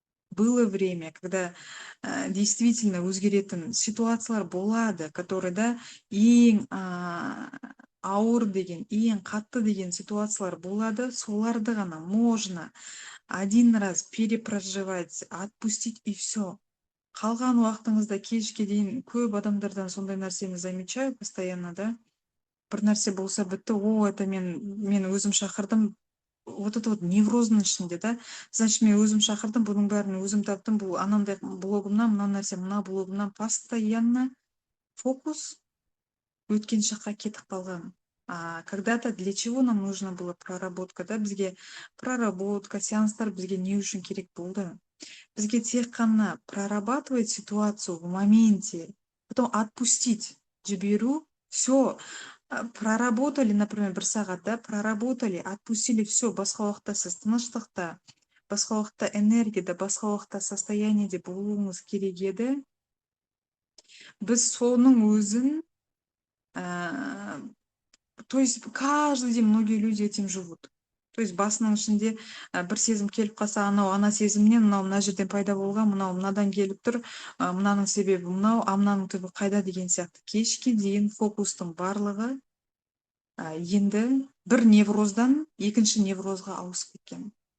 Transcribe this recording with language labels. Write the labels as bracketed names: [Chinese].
[Russian] Было время, когда действительно [Kazakh] өзгеретін ситуациялар болады, [Russian] которые [Kazakh] ең ауыр деген, ең қатты деген ситуациялар болады, соларды ғана [Russian] можно один раз перепроживать, отпустить и все. [Kazakh] Қалған уақытыңызда кешке дейін көп адамдардан сондай нәрсені [Russian] замечаю постоянно, [Kazakh] да. Бір нәрсе болса бітті, [Russian] это [Kazakh] мен өзім шақырдым. [Russian] Вот это вот [Kazakh] невроздың ішінде, [Russian] да. Значит, [Kazakh] мен өзім шақырдым, бұның бәрін өзім таптым, бұл анандай блогымнан, мына нәрсе мына блогымнан, [Russian] постоянно [Kazakh] фокус өткен шаққа кетіп қалған. [Russian] А когда-то для чего нам нужна была проработка, да? [Kazakh] Бізге проработка, сеанстар бізге не үшін керек болды? Бізге тек қана [Russian] прорабатывать ситуацию в моменте, потом отпустить, [Kazakh] жіберу, [Russian] все, проработали, например, [Kazakh] бір сағат, да, [Russian] проработали, отпустили, все, [Kazakh] басқа уақытта сіз тыныштықта, басқа уақытта энергияда, басқа уақытта состояниеде болуыңыз керек еді. Біз соның өзін, [Russian] то есть каждый день многие люди этим живут. То есть [Kazakh] басының ішінде бір сезім келіп қалса, анау ана сезімнен мынау мына жерден пайда болған, мынау мынадан келіп тұр, мынаның себебі мынау, мынаның түбі қайда деген сияқты. Кешке дейін фокустың барлығы енді бір невроздан екінші неврозға ауысып кеткен.